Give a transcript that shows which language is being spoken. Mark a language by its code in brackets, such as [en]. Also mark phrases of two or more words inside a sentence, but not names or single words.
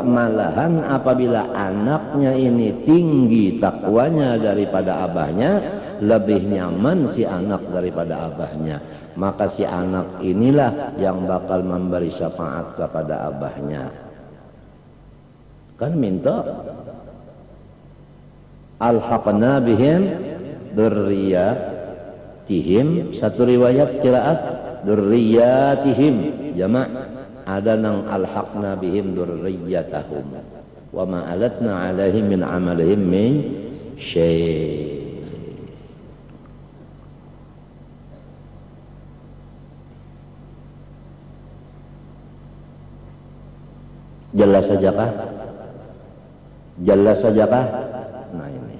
[bjn] Malahan apabila anaknya ini tinggi takwanya daripada abahnya, lebih nyaman si anak daripada abahnya, maka si anak inilah yang bakal memberi syafaat kepada abahnya. Kan minta [ar] ألحقنا بهم ذرياتهم, [bjn] satu riwayat qiraat dzurriyyatihim jamak, ada nang [ar] ألحقنا بهم ذريتهم وما ألتنا عليهم من عملهم من شيء'. [bjn] Jelas saja kah? Jelas saja kah? Nah ini.